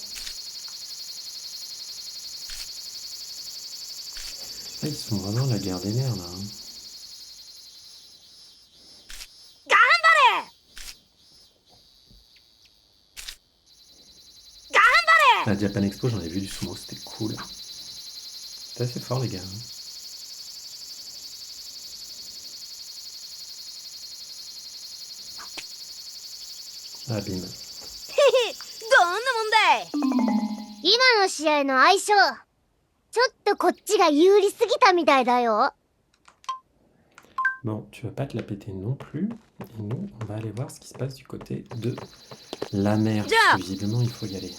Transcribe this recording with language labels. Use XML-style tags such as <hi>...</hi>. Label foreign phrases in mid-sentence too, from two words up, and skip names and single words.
<fr>Ah, ils sont vraiment la guerre des nerfs là. Hein. À la Japan Expo, j'en ai vu du sumo, c'était cool. C'était assez fort les gars. Hein. Ah, bim.</fr> <ja>どんなもんだい。今の試合の相性、ちょっとこっちが有利すぎたみたいだよ。</ja> <fr>Bon, tu vas pas te la péter non plus. Et nous, on va aller voir ce qui se passe du côté de la mer. Parce que visiblement, il faut y aller.</fr>